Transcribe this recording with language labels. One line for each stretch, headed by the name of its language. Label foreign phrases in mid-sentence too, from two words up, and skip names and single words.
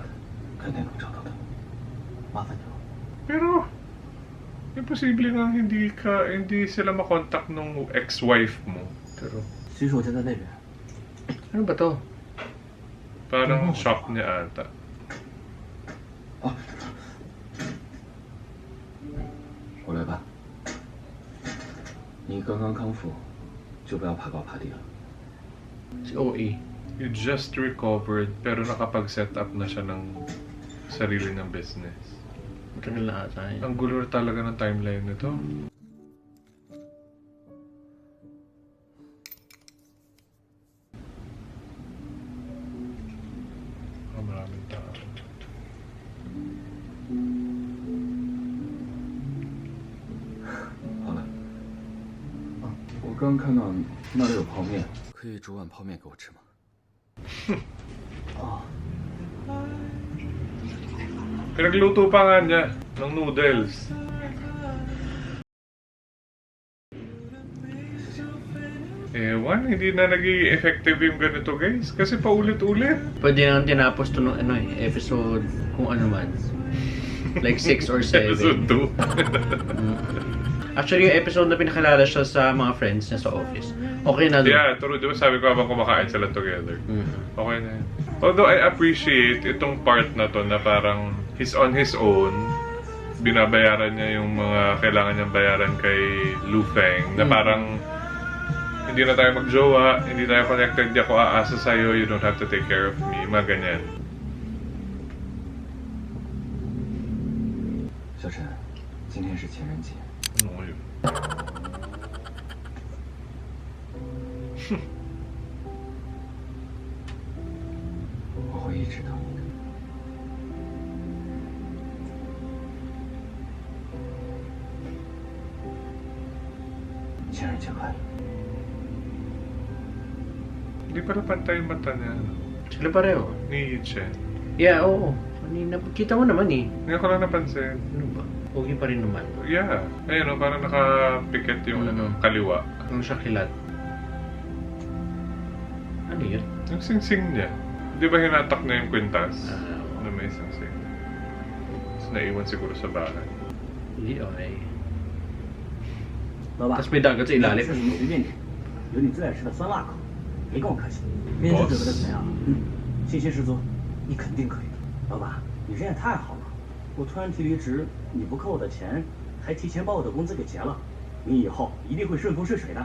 Chinese: 肯定能找到的。麻烦你了。
Filipino: Pero, imposible nga hindi sila makontakt nung ex-wife mo. Pero,
Chinese: 其实我现在那边，
Filipino: Ano ba to? Parang shop niya ata.
Chinese: 我来吧。你刚刚康复，就不要爬高爬低了。
Filipino: Si OA.
English: You just recovered
Filipino: pero nakapag-set up na siya ng sarili ng business. Matagal na ata yun. Ang gulo talaga ng timeline nito. Maraming tao.
Chinese: 好了。我刚看到那里有泡面，可以煮碗泡面给我吃吗？
Filipino: Pinagluto pa nga niya ng noodles. Ewan, hindi na naging effective yung ganito guys. Kasi paulit-ulit. Pwede nang tinapos to nung episode kung ano man. Like 6 or 7. Episode 2. Actually, yung episode na pinakalala siya sa mga friends niya sa office. Okay na doon.
English: Yeah, true.
Filipino: Di ba sabi ko habang kumakain sila together. Mhm. Okay na yun.
English: Although I appreciate
Filipino: itong part na to na parang
English: he's on his own.
Filipino: Binabayaran niya yung mga kailangan niyang bayaran kay Lu Feng. Na parang hindi na tayo magjowa, hindi tayo connected, di ako aasa sa'yo,
English: you don't have to take care of me.
Filipino: Mga ganyan.
Chinese: 小陈，今天是情人节，
Filipino: Ano yun?
Chinese: 我会一直等你的。情人节快乐！
Filipino: Hindi pala pantay yung mata niya. Sila pareho. Ni Chen. Yeah, oo. Kanina, kita mo naman eh. Hindi ko lang napansin. Ano ba? Pogi pa rin naman. Yeah. Ayun o, parang nakapikit yung ano, kaliwa. Ano siya kilat? Ano yun? Yung sing-sing niya. Di ba hinatak na yung kwintas? Oo. Na may sing-sing. Tapos naiwan siguro sa bahay. Hindi, okay.
Chinese: 老板，
Filipino: Tapos may dagat sa
Chinese: 这
Filipino: ilalim.
Chinese: 是你随便点，有你最爱吃的酸辣口，别跟我客气。面试准备的怎么样？信心十足，你肯定可以的。老板，你人也太好了，我突然提离职，你不扣我的钱，还提前把我的工资给结了，你以后一定会顺风顺水的。